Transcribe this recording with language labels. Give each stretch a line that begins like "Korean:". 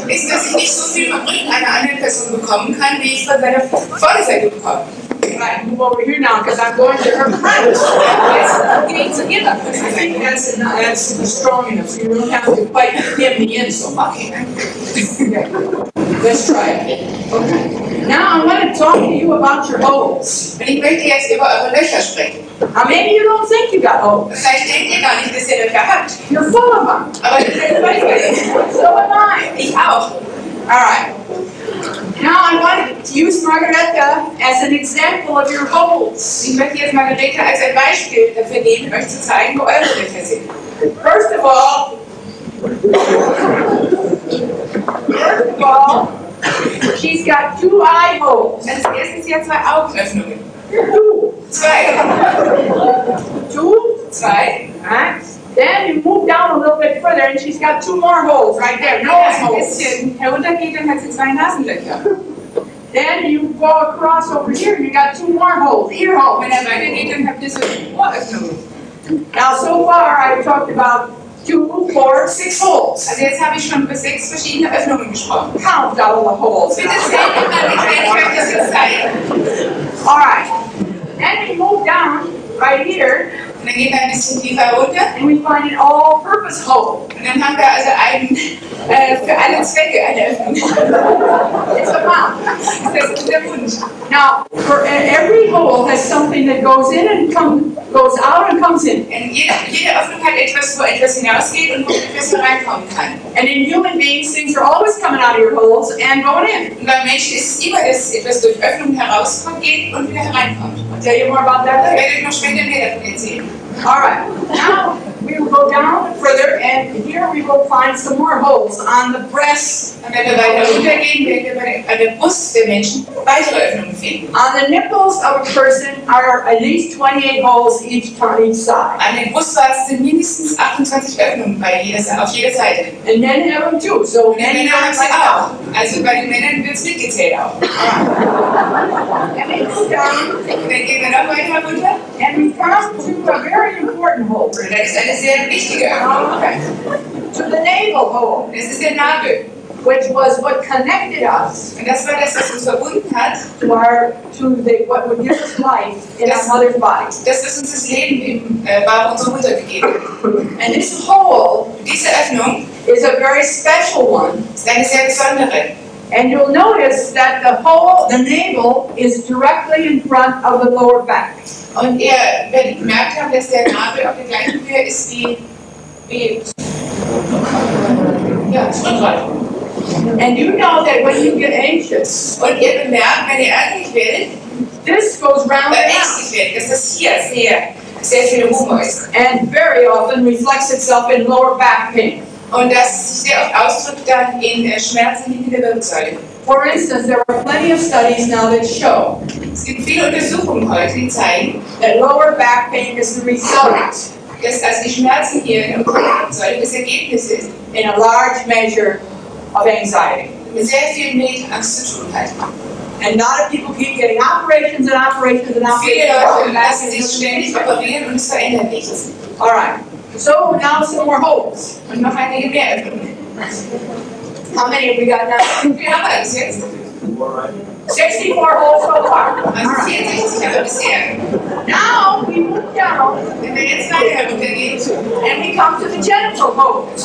German: ist, dass ich nicht so viel vom Rücken einer anderen Person bekommen kann, wie ich von seiner Vorderseite bekomme.
English: Right, move over here now because I'm going to her front. Yes, we need to get up. I think that's strong enough, so you don't have to quite get me in so much. Okay. Let's try it. Okay. Now I want to talk to you about your holes.
German: Und ich möchte jetzt über eure Löcher sprechen.
English: Now maybe you don't think you got holes.
German: Vielleicht denkt ihr gar nicht, dass ihr Löcher habt.
English: You're full of them.
German: Aber ihr seid voll.
English: So am I.
German: Ich auch.
English: All right. Now I want to use Margarete as an example of your holes.
German: Ich möchte jetzt Margarete als ein Beispiel dafür nehmen, euch zu zeigen, wo eure Löcher sind.
English: First of all, First of all, she's got 2 eye holes.
German: Als erstes hier 2 Augenöffnungen.
English: 2. 2. Right? Then you move down a little bit further and she's got 2 more holes right there. Nose
German: Ein
English: holes.
German: bisschen heruntergeht, dann hat sie 2 Nasenlöcher.
English: Then you go across over here, you got 2 more holes, ear holes.
German: Wenn er weitergeht, dann habt ihr so Ohröffnungen.
English: Now so far I've talked about 2, 4, 6 holes.
German: Also jetzt habe ich schon über 6 verschiedene Öffnungen gesprochen.
English: Count all the holes.
German: Bitte zählt mal mit, wenn ich euch das jetzt zeige.
English: Alright. Then we move down right here
German: Und dann gehen wir ein bisschen tiefer runter.
English: and we find an all-purpose hole.
German: Und dann haben wir also für alle Zwecke eine Öffnung.
English: It's a mouth.
German: Das ist der Mund.
English: Now, for every hole has something that goes in and goes out and comes in.
German: Jede Öffnung hat etwas, wo etwas hinausgeht und wo etwas hereinkommen kann.
English: And in human beings, things are always coming out of your holes and going in.
German: Und beim Menschen ist es immer, dass etwas durch Öffnungen herauskommt, geht und wieder hereinkommt.
English: I'll tell you more about that
German: Ich
English: later.
German: werde euch noch später mehr davon erzählen.
English: Alright, now we will go down further and here we will find some more holes on the breast,
German: Und wenn wir weiter runtergehen, werden wir an der Brust der Menschen weitere Öffnungen finden.
English: on the nipples of a person are at least 28 holes each on each side.
German: An den Brustwarzen sind mindestens 28 Öffnungen auf jeder Seite.
English: And men have them too, so
German: Und die
English: men
German: Männer haben
English: have
German: sie
English: like
German: auch. Also bei den Männern wird es mitgezählt auch.
English: And we go down
German: Und dann gehen wir noch weiter runter.
English: and we come to a very important hole.
German: Und das ist eine sehr wichtige Öffnung.
English: To the navel hole,
German: Das ist der Nabel.
English: which was what connected us
German: Und das war das, was uns verbunden hat.
English: to what would give us life in our mother's body.
German: Das, was uns das Leben im Bauch unserer Mutter gegeben hat.
English: And this hole
German: Diese Öffnung
English: is a very special one.
German: ist eine sehr besondere.
English: And you'll notice that the navel, is directly in front of the lower back.
German: Und ihr werdet gemerkt haben, dass der Nabel auf der gleichen Höhe ist wie das Rückgrat.
English: And you know that when you get anxious,
German: Und ihr bemerkt, wenn ihr ärgerlich werdet,
English: this goes round and round
German: ängstlich werdet, dass das hier sehr viel Humor ist.
English: and very often reflects itself in lower back pain.
German: Und das sich sehr oft ausdrückt dann in Schmerzen hinter der Wirbelsäule.
English: For instance, there are plenty of studies now that show
German: Es gibt viele Untersuchungen heute, die zeigen,
English: that lower back pain is the result
German: dass also die Schmerzen hier in der Wirbelsäule das Ergebnis ist,
English: in a large measure of anxiety.
German: mit sehr viel mit Angst zu tun hat.
English: And a lot of people keep getting operations and operations and
German: Viele Leute lassen sich
English: operations.
German: ständig operieren und es verändert nichts.
English: All right. So now some more holes.
German: Und noch einige mehr Öffnungen.
English: How many have we got now?
German: Wie viel haben wir bis jetzt?
English: 64 holes so far.
German: Also 64 haben wir bisher.
English: Now we move down
German: Wenn wir jetzt weiter heruntergehen,
English: and we come to the genital holes.